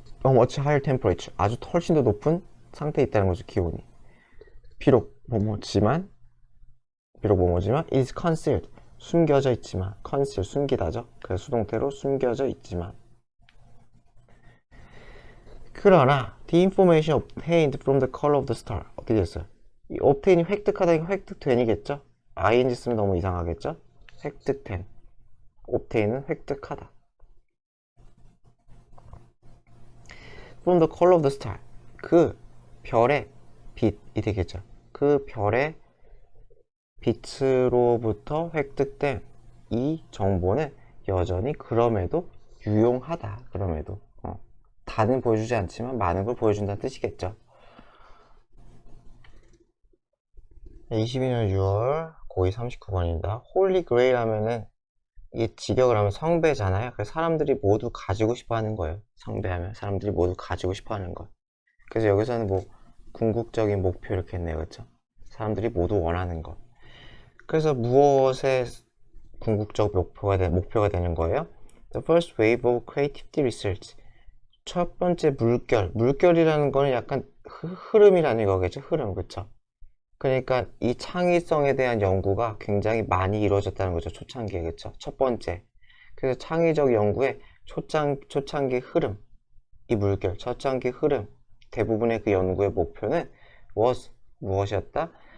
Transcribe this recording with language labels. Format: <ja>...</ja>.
<en>much higher temperature,</en> <ko>아주 훨씬 더 높은 상태에 있다는 거죠. 기온이. 비록 뭐뭐지만</ko> <en>is concealed,</en> <ko>숨겨져 있지만, conceal, 숨기다죠. 그래서 수동태로 숨겨져 있지만. 그러나</ko> <en>the information obtained from the color of the star,</en> <ko>어떻게 됐어요? 이 obtain이 획득하다니까 획득된이겠죠? ing 쓰면 너무 이상하겠죠? 획득된, obtain은 획득하다.</ko> <en>from the color of the star,</en> <ko>그 별의 빛이 되겠죠. 그 별의 빛으로부터 획득된 이 정보는 여전히 그럼에도 유용하다. 그럼에도 다는 보여주지 않지만 많은 걸 보여준다는 뜻이겠죠. 22년 6월 고의 39번입니다. 홀리 그레일 하면은 이게 직역을 하면 성배잖아요. 그래서 사람들이 모두 가지고 싶어 하는 거예요. 성배하면 사람들이 모두 가지고 싶어 하는 거. 그래서 여기서는 뭐 궁극적인 목표 이렇게 했네요. 그렇죠? 사람들이 모두 원하는 것. 그래서 무엇의 궁극적 목표가 되는 거예요?</ko> <en>The first wave of creativity research.</en> <ko>첫 번째 물결이라는 거는 약간 흐름이라는 거겠죠. 흐름, 그쵸? 그러니까 이 창의성에 대한 연구가 굉장히 많이 이루어졌다는 거죠. 초창기에, 그쵸? 첫 번째. 그래서 창의적 연구의 초창기 흐름, 이 물결, 초창기 흐름, 대부분의 그 연구의 목표는 무엇이었다?</ko>